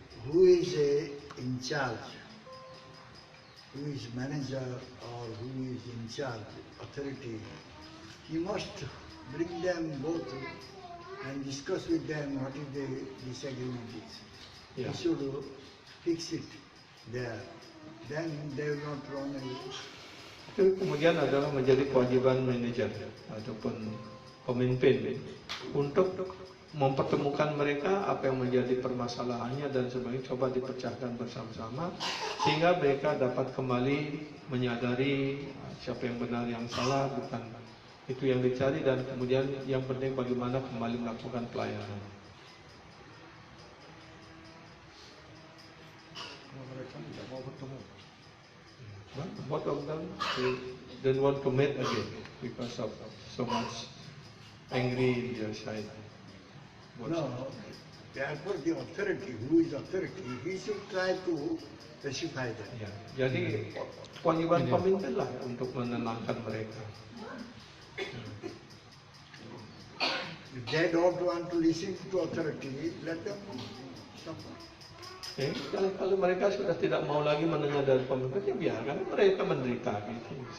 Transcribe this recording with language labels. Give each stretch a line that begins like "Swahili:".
English: Who is in charge, who is manager or who is in charge, authority, he must bring them both and discuss with them what is the disagreement is. Yeah. He should fix it there. Then they will not run away.
Indonesian: Itu kemudian adalah menjadi kewajiban manajer ataupun pemimpin untuk mempertemukan mereka apa yang menjadi permasalahannya dan sebagainya, coba dipecahkan bersama-sama sehingga mereka dapat kembali menyadari siapa yang benar yang salah, bukan itu yang dicari, dan kemudian yang penting bagaimana kembali melakukan pelayanan. Mereka tidak mau bertemu.
English: Both of them they don't want to meet again because of so much angry in their side. No, therefore the authority, who is authority, he should try to pacify them.
Indonesian: Ya, jadi kewajiban pemimpin lah untuk menenangkan mereka.
English: If they don't want to listen to authority, let them stop.
Indonesian: Kalau mereka sudah tidak mau lagi mendengar dari pemimpin, ya biarkan mereka menderita gitu.